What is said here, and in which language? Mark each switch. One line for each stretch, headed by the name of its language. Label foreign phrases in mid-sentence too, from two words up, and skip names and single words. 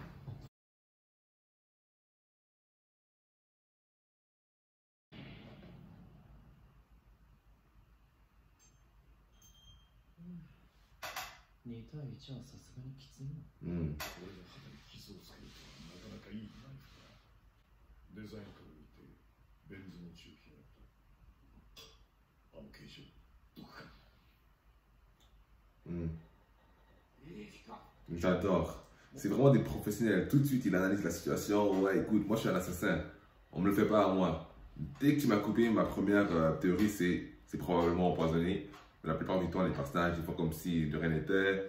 Japanese: 2 対1はさすがにきついな。うん。これで肌に傷をつけるとはなかなかいいナイフだ。デザインから見てベン図の中期だった。あの形状、どこか。
French: J'adore. C'est vraiment des professionnels. Tout de suite, il analyse la situation. Ouais, écoute, moi je suis un assassin. On me le fait pas à moi. Dès que tu m'as coupé, ma première théorie, c'est probablement empoisonné. La plupart du temps, les personnages, ils font comme si de rien n'était.